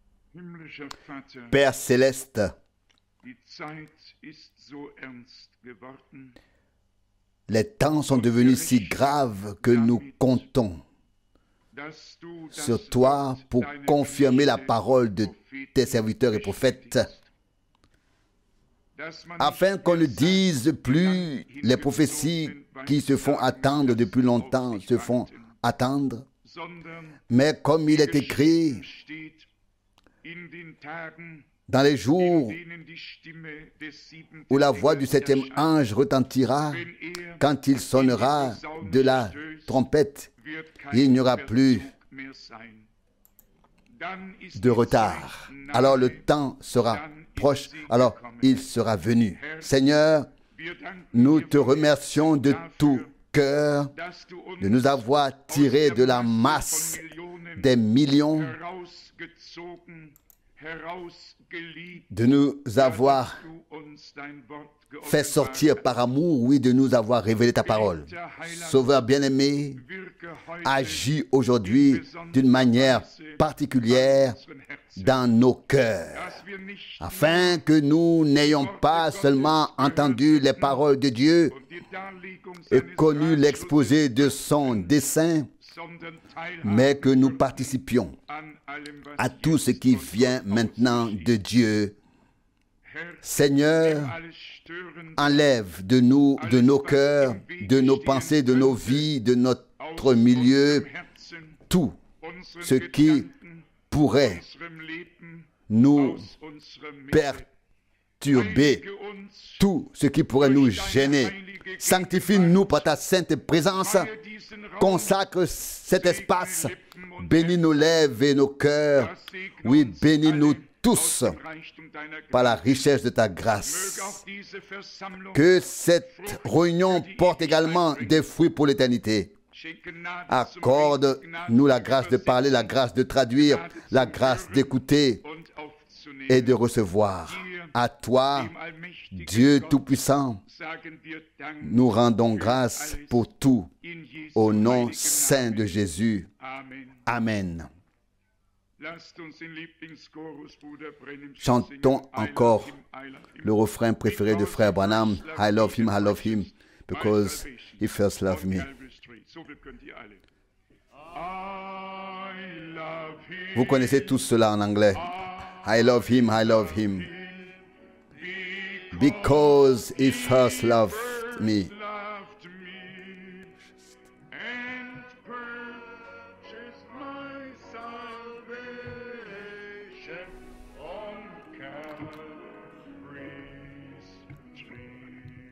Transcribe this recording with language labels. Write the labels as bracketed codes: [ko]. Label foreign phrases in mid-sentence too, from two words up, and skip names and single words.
[de] Himmlischer Vater, [fr] Père céleste, [de] die Zeit ist so ernst geworden, [fr] les temps sont devenus si graves que nous comptons [de] dass du [fr] sur [de] das [fr] toi [de] Wort [fr] pour [de] deiner [fr] confirmer la [de] Knechte [fr] parole de [de] Propheten [fr] tes serviteurs et prophètes, [de] bestätigst, dass man [fr] afin [de] nicht [fr] qu'on ne [de] mehr sagt, [fr] dise plus les prophéties qui se font attendre depuis longtemps, se font attendre, [de] sondern [fr] mais comme il est écrit [de] geschrieben steht, in den Tagen, [fr] dans les [de] in [fr] jours [de] denen die Stimme des siebenten [fr] où la voix du [de] Engels [fr] septième [de] erscheint, [fr] ange retentira, [de] wenn er [fr] quand il sonnera de la trompette, [de] wird [fr] il [de] kein [fr] n'y aura plus [de] Verzug mehr sein. Dann ist [fr] de [de] die [fr] retard. [de] Zeit nahe. [fr] Alors le temps sera proche, alors il sera venu. Seigneur, [de] Wir danken [fr] nous [de] dir [fr] te remercions de tout cœur [de] dass du uns [fr] de nous avoir tirés de la masse des millions, [de] herausgezogen, herausgeliebt, [fr] de nous avoir [de] du uns dein Wort [fr] fait sortir par amour, oui, de nous avoir révélé ta parole. Sauveur bien-aimé, [de] wirke heute [fr] agis aujourd'hui d'une manière particulière dans nos cœurs, [de] dass wir nicht [fr] afin que nous n'ayons pas seulement entendu les paroles de Dieu [de] die Darlegung [fr] et [de] seines [fr] connu [de] Ratschlusses, [fr] l'exposé de son dessein, [de] sondern teilhaben [fr] mais que nous participions [de] an allem, was [fr] à tout ce qui vient maintenant de Dieu. Seigneur, [de] alles stören, [fr] enlève de nous, de nos cœurs, de nos pensées, de nos vies, de notre milieu, [de] Herzen, [fr] tout [de] unseren [fr] ce qui [de] Gedanken, [fr] pourrait [de] unserem Leben, [fr] nous [de] aus unserer Mitte. [fr] perturber, [de] Heilige uns, [fr] tout ce qui pourrait nous gêner. Sanctifie-nous par ta sainte présence, [de] weihe diesen Raum, [fr] consacre cet espace, bénis nos lèvres et nos cœurs, oui, bénis-nous tous [de] dem Reichtum deiner [fr] par la [de] Gnade. [fr] richesse de ta [de] Möge [fr] grâce. [de] auch diese Versammlung [fr] Que cette réunion porte également des fruits pour l'éternité. [de] schenke Gnade zum [fr] Accorde-nous la grâce de parler, la grâce de traduire, la grâce d'écouter [de] und aufzunehmen. [fr] et de recevoir. À toi, [de] Dem allmächtigen [fr] Dieu [de] Gott [fr] Tout-Puissant, [de] sagen wir Dank [fr] nous rendons grâce pour tout [de] in Jesu [fr] au nom [de] heiligem [fr] saint [de] Namen. [fr] de Jésus. Amen. Amen. [de] Lasst uns den Lieblingschorus Bruder Brennan [fr] Chantons [de] singen. [en] I [fr] encore [en] love him, I love him. [fr] le refrain préféré de Frère Branham, [en] I love him, because he first loved me. Calvary Street. [de] So viel könnt ihr alle. [en] I love him. [fr] Vous connaissez tous cela en anglais. [en] I love him, because he first loved me. Loved me and purchased my salvation on Calvary's tree.